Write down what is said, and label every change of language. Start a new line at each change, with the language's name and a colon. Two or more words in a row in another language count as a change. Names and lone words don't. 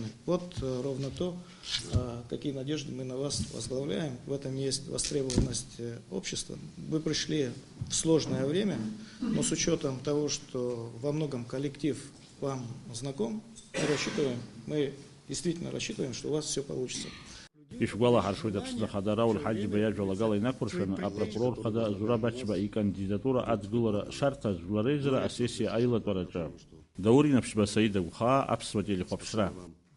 Russian: Вот ровно то, какие надежды мы на вас возглавляем. В этом есть востребованность общества. Вы пришли в сложное время, но с учетом того, что во многом коллектив вам знаком, мы действительно рассчитываем, что у вас все получится.
Abkhazian: Ишгәалаҳаршәоит Аԥсны Ахада Рауль Ҳаџьба иажәалагала инақәыршәаны апрокурор хада Зураб Ачба икандидатура адгылара шарҭаз жәлар реизара асессиа аилатәараҿы. Даур Инаԥшьба, Саид Агәхаа, Аԥсуа телехәаԥшра.